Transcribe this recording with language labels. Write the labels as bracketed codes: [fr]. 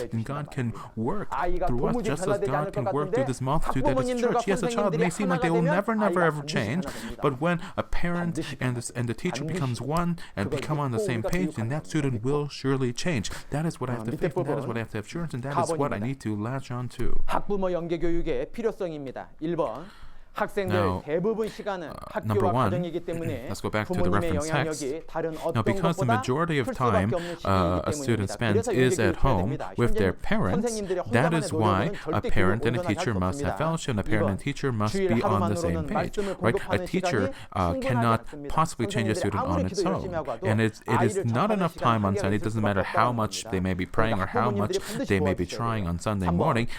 [en] And God can work through us just as God can work through this multitude that is church. Yes, a child may seem like they will never ever change, but when a parent and the teacher becomes one and become on the same page, then that student will surely change. That is what I have to faith, and that is what I have to have assurance, and that is what I need to latch on to. [ko] 학부모 연계 교육의 필요성입니다. 1번. 학생들 대부분 시간은 학교와 가정이기 때문에 부모님의 영향력이 다른 어떤 것보다 풀 수밖에 없는 시기이기 [en] student spends is at home with their parents. That is why a parent and a teacher must have fellowship, and a parent and teacher must be on the same page. Right? A teacher cannot possibly change a student on its own, and it is not enough time on Sunday. It doesn't matter how much they may be praying or how much they may be trying on Sunday morning.